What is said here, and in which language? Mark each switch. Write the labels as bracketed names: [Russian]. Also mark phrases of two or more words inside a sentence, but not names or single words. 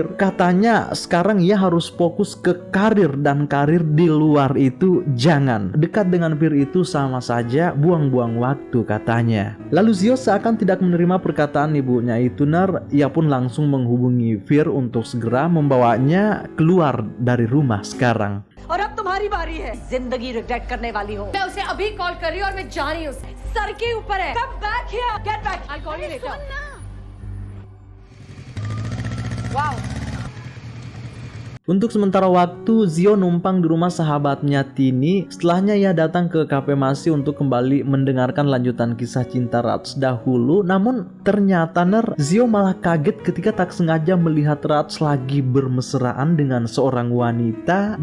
[Indonesian] Katanya sekarang ia harus fokus ke karir dan karir di luar itu jangan. Dekat dengan Fir itu sama saja buang-buang waktu katanya. Lalu Zio seakan tidak menerima perkataan ibunya itu. Ia pun langsung menghubungi Fir untuk segera membawanya keluar dari rumah sekarang. [Hindi] और अब तुम्हारी बारी है। जिंदगी रिग्रेट करने वाली हो। मैं उसे अभी कॉल कर रही हूँ और मैं जा रही हूँ। सर के ऊपर है। [English] Come back here. Get back. I'll call you later. Wow. [Indonesian] Untuk sementara waktu, Zio numpang di rumah sahabatnya Tini. Setelahnya ia datang ke kafe Masi untuk kembali mendengarkan lanjutan kisah cinta Raj dahulu. Namun ternyata Zio malah kaget ketika tak sengaja melihat Raj lagi bermesraan dengan seorang wanita.